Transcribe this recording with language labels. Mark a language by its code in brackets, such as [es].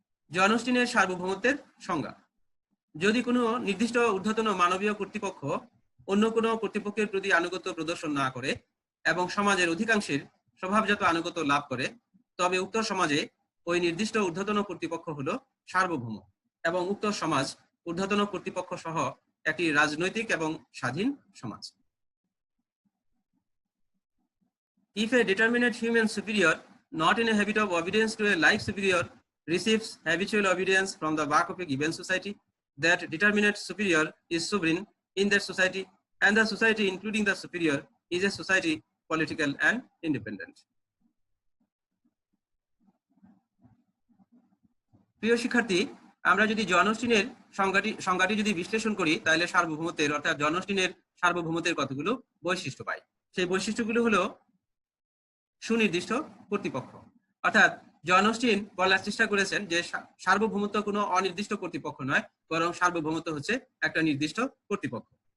[bn] জন অস্টিনের সার্বভৌমত্বের সংজ্ঞা: যদি কোনো নির্দিষ্ট ঊর্ধ্বতন মানবীয় কর্তৃপক্ষ অন্য কোনো কর্তৃপক্ষের প্রতি আনুগত্য প্রদর্শন না করে এবং সমাজের অধিকাংশের স্বভাবজাত আনুগত্য লাভ করে, তবে উক্ত সমাজে ওই নির্দিষ্ট ঊর্ধ্বতন কর্তৃপক্ষ হলো সার্বভৌম এবং উক্ত সমাজ ঊর্ধ্বতন কর্তৃপক্ষ সহ একটি রাজনৈতিক এবং স্বাধীন সমাজ। [en] If a determinate human superior, not in a habit of obedience to a like superior, receives habitual obedience from the back of a given society, that determinate superior is sovereign in that society, and the society, including the superior, is a society political and independent. [bn] প্রিয় শিক্ষার্থী, আমরা যদি জন অস্টিনের সংজ্ঞাটি যদি বিশ্লেষণ করি, তাহলে সার্বভৌমত্বের অর্থাৎ জন অস্টিনের সার্বভৌমত্বের কতগুলো বৈশিষ্ট্য পাই। সেই বৈশিষ্ট্যগুলো হলো সুনির্দিষ্ট কর্তৃপক্ষ। অর্থাৎ জন অস্টিন বলার চেষ্টা করেছেন যে সার্বভৌমত্ব কোনো অনির্দিষ্ট কর্তৃপক্ষ নয়, বরং সার্বভৌমত্ব হচ্ছে একটা নির্দিষ্ট কর্তৃপক্ষ।